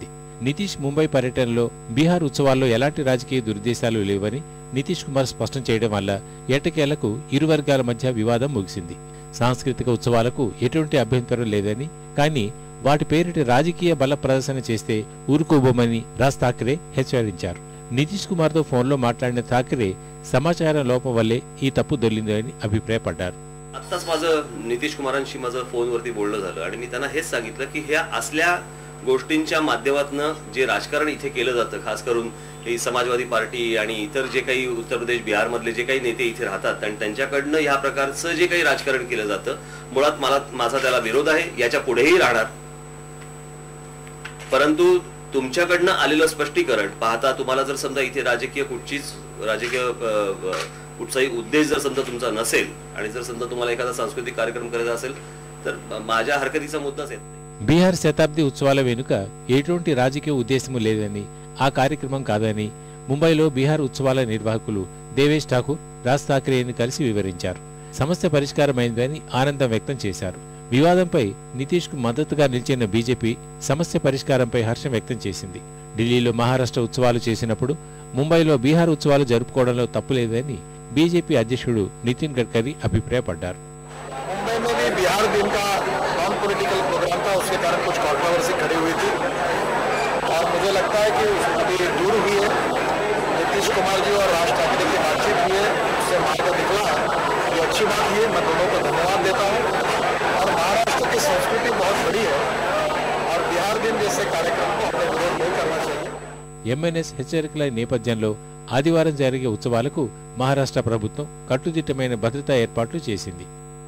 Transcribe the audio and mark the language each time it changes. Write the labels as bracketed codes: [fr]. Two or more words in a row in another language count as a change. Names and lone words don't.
[te] నితీష్ ముంబై పర్యటనలో బీహార్ ఉత్సవాల్లో ఎలాంటి రాజకీయ దురుద్దేశాలు లేవని నితీష్ కుమార్ స్పష్టం చేయడం వల్ల ఎట్టకేలకు ఇరు వర్గాల మధ్య వివాదం ముగిసింది. సాంస్కృతిక ఉత్సవాలకు ఎటువంటి అభ్యంతరం లేదని, కానీ వాటి పేరిట రాజకీయ బల ప్రదర్శన చేస్తే ఊరుకోబోమని రాజ్ ఠాక్రే హెచ్చరించారు. నితీష్ కుమార్ తో ఫోన్లో మాట్లాడిన ఠాక్రే సమాచారం లోపం వల్లే ఈ తప్పు దొర్లిందని అభిప్రాయపడ్డారు. [mr] आत्ताच माझं नितीश कुमारांशी माझं फोनवरती बोलणं झालं आणि मी त्यांना हेच सांगितलं की ह्या असल्या गोष्टींच्या माध्यमातून जे राजकारण इथे केलं जातं, खास करून ही समाजवादी पार्टी आणि इतर जे काही उत्तर प्रदेश बिहार मधले जे काही नेते इथे राहतात आणि त्यांच्याकडनं ह्या प्रकारचं जे काही राजकारण केलं जातं, मुळात माझा त्याला विरोध आहे, याच्या पुढेही राहणार. परंतु तुमच्याकडनं आलेलं स्पष्टीकरण पाहता तुम्हाला जर समजा इथे कुठचाही उद्देश जर समजा तुमचा नसेल आणि जर समजा तुम्हाला एखादा सांस्कृतिक कार्यक्रम करायचा असेल तर माझ्या हरकतीचा मुद्दाच येत नाही. [te] బీహార్ శతాబ్ది ఉత్సవాల వెనుక ఎటువంటి రాజకీయ ఉద్దేశము లేదని, ఆ కార్యక్రమం కాదని ముంబైలో బీహార్ ఉత్సవాల నిర్వాహకులు దేవేష్ ఠాకూర్, రాజ్ ఠాక్రేని కలిసి వివరించారు. సమస్య పరిష్కారమైందని ఆనందం వ్యక్తం చేశారు. వివాదంపై నితీష్ కు మద్దతుగా నిలిచిన బీజేపీ సమస్య పరిష్కారంపై హర్షం వ్యక్తం చేసింది. ఢిల్లీలో మహారాష్ట్ర ఉత్సవాలు చేసినప్పుడు ముంబైలో బీహార్ ఉత్సవాలు జరుపుకోవడంలో తప్పులేదని బీజేపీ అధ్యక్షుడు నితిన్ గడ్కరీ అభిప్రాయపడ్డారు. [en] political program [hi] था, उसके कारण कुछ कंट्रोवर्सी खड़ी हुई थी और मुझे लगता है कि अभी दूर हुई है. नीतीश कुमार जी और राज ठाकरे की बातचीत हुई है, उससे मार्ग निकला, ये अच्छी बात है. मैं दोनों को धन्यवाद देता हूँ. और महाराष्ट्र की संस्कृति बहुत बड़ी है और बिहार दिन जैसे कार्यक्रम को अपने विरोध नहीं करना चाहिए. [te] ఎంఎన్ఎస్ హెచ్చరికల నేపథ్యంలో ఆదివారం జరిగే ఉత్సవాలకు మహారాష్ట్ర ప్రభుత్వం కట్టుదిట్టమైన భద్రతా ఏర్పాట్లు చేసింది.